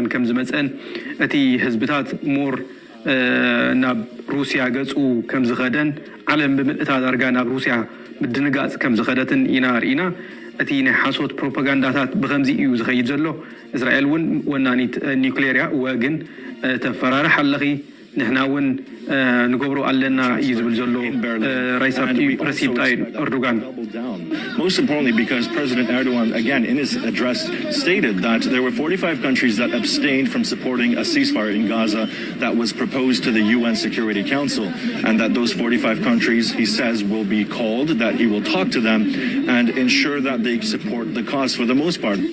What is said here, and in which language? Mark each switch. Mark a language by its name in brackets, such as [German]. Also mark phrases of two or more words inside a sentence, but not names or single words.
[Tigrinya] ከም ዝመፀን እቲ ህዝብታት ሞር ናብ ሩስያ ገፁ ከም ዝኸደን ዓለም ብምልእታ ዳርጋ ናብ ሩስያ ምድንጋፅ ከም ዝኸደትን ኢና ርኢና እቲ ናይ ሓሶት ፕሮፓጋንዳታት ብኸምዚ እዩ ዝኸይድ ዘሎ እስራኤል ውን ወናኒት ኒውክሌርያ ወግን ተፈራርሕ ኣለኺ ንሕና ውን ንገብሮ ኣለና እዩ ዝብል ዘሎ ረሲብ ጣይብ ኤርዶጋን [English] Most importantly, because President Erdogan, again, in his address, stated that there were 45 countries that abstained from supporting a ceasefire in Gaza that was proposed to the UN Security Council, and that those 45 countries, he says, will be called, that he will talk to them and ensure that they support the cause for the most part.